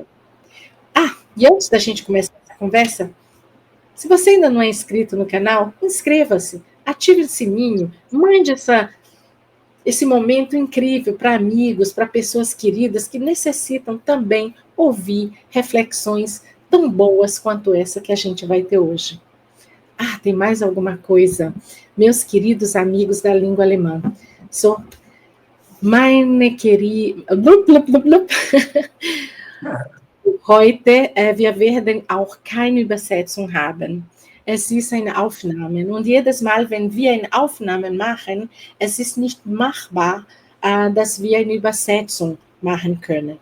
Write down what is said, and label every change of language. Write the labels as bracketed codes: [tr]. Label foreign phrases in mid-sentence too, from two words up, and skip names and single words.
[pt] E antes da gente começar essa conversa, se você ainda não é inscrito no canal, inscreva-se, ative o sininho, mande esse momento incrível para amigos, para pessoas queridas que necessitam também ouvir reflexões tão boas quanto essa que a gente vai ter hoje. Tem mais alguma coisa? Meus queridos amigos da língua alemã, [de] so meine Heute, wir werden auch keine Übersetzung haben. Es ist eine Aufnahme. Und jedes Mal, wenn wir eine Aufnahme machen, es ist nicht machbar, dass wir eine Übersetzung machen können.